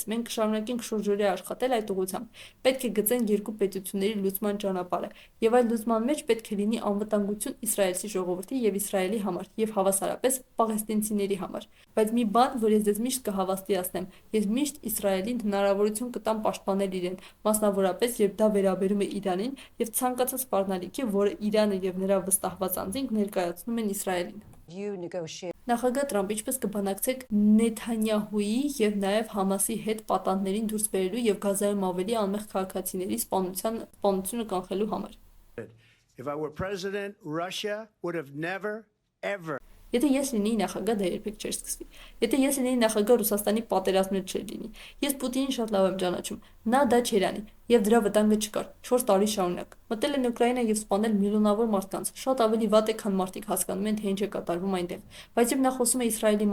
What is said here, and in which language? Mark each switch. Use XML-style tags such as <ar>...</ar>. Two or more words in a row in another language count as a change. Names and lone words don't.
<hy>մենք կշարունակենք շուրջօրյա աշխատել այդ ուղղությամբ։ Պետք է գծենք երկու պետությունների լուծման ճանապարհը, եւ այդ լուծման մեջ պետք է լինի անվտանգություն իսրայելցի ժողովրդի եւ Իսրայելի համար եւ հավասարապես պաղեստինցիների համար։ Բայց մի բան, որ ես ձեզ միշտ կհավաստիացնեմ, ես միշտ Իսրայելին հնարավորություն կտամ պաշտպանել իրեն, մասնավորապես երբ դա վերաբերում է Իրանին եւ ցանկացած սպառնալիքի, որը Իրանը եւ նրա վստահված անձինք ներկայացնում են Իսրայելին։</hy> <en>You negotiate.</en> <hy>Նախագահ Տրամփ, ինչպես կբանակցեք Նեթանյահուի եւ նաեւ Համասի հետ պատանդներին դուրս բերելու եւ Գազայում ավելի անմեղ քաղաքացիների սպանությունը կանխելու համար։</hy> <en>If I were president, Russia would have never, ever</en> <hy>Եթե ես լինեի նախագահ, դա երբեք չէր սկսվի։ Եթե ես լինեի նախագահ, Ռուսաստանի պատերազմներ չէր լինի։ Ես Պուտինին շատ լավ եմ ճանաչում։ Նա դա չէր անի, եւ դրա վտանգը չկար 4 տարի շարունակ։ Մտել են Ուկրաինա եւ սպանել միլիոնավոր մարդկանց։ Շատ ավելի վատ է, քան մարդիկ հասկանում են, թե ինչ է կատարվում այնտեղ։ Բայց երբ նա խոսում է Իսրայելի</hy>